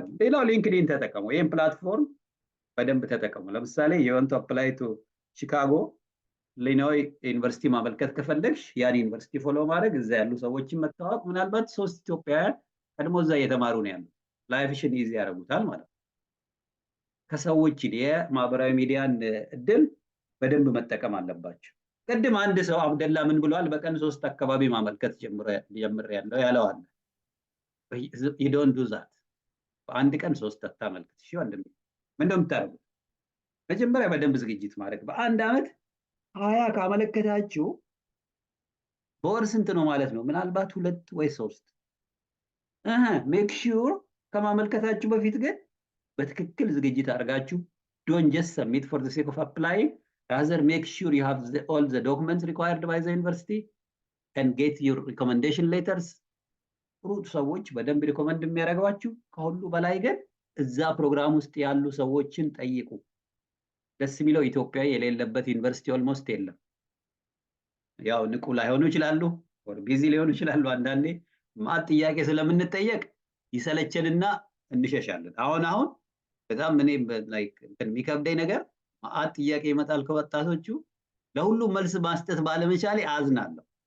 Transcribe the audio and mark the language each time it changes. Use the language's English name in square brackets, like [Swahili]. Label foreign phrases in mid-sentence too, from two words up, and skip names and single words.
[Amharic] ነው። ሌላው ሊንክድኢን ተጠቀሙ። ይሄን ፕላትፎርም በደንብ ተጠቀሙ። ለምሳሌ የወንቱ [English] apply to [Amharic] ቺካጎ ኢሊኖይ ዩኒቨርሲቲ ማመልከት ከፈለግሽ ያን ዩኒቨርሲቲ ፎሎ ማድረግ፣ እዛ ያሉ ሰዎችን መታወቅ፣ ምናልባት 3 ኢትዮጵያውያን ቀድሞ እዛ እየተማሩ ነው ያሉት፣ ላይፍሽን ኢዚ ያደርጉታል ማለት ነው። ከሰዎች የማህበራዊ ሚዲያን እድል በደንብ መጠቀም አለባቸው። ቅድም አንድ ሰው አብደላ ምን ብሏል? በቀን 3 አካባቢ ማመልከት ጀምሬያለሁ ያለው አለ። [English] you don't do that። [Amharic] በአንድ ቀን 3 አታመልክት። እሺ ወንድሜ ምንድነው የምታደርጉት? መጀመሪያ በደንብ ዝግጅት ማድረግ። በአንድ አመት 20 ካመለከታችሁ በወር ስንት ነው ማለት ነው? ምናልባት 2 ወይ 3። [English] make sure [Amharic] ከማመልከታችሁ በፊት ግን በትክክል ዝግጅት አድርጋችሁ [English] don't just submit for the sake of applying, rather make sure you have all the documents required by the university and get your recommendation letters። [Amharic] ጥሩ ሰዎች በደንብ ሪኮመንድ የሚያደርጓችሁ፣ ከሁሉ በላይ ግን እዛ ፕሮግራም ውስጥ ያሉ ሰዎችን ጠይቁ። ደስ የሚለው ኢትዮጵያ የሌለበት ዩኒቨርሲቲ ኦልሞስት የለም። ያው ንቁ ላይሆኑ ይችላሉ፣ ወር ቢዚ ሊሆኑ ይችላሉ። አንዳንዴ ማት ጥያቄ ስለምንጠየቅ ይሰለቸንና እንሸሻለን። አሁን በጣም እኔ ላይክ የሚከብደኝ ነገር ማት ጥያቄ ይመጣል ከወጣቶቹ፣ ለሁሉም መልስ ማስጠት ባለመቻሌ አዝናለሁ።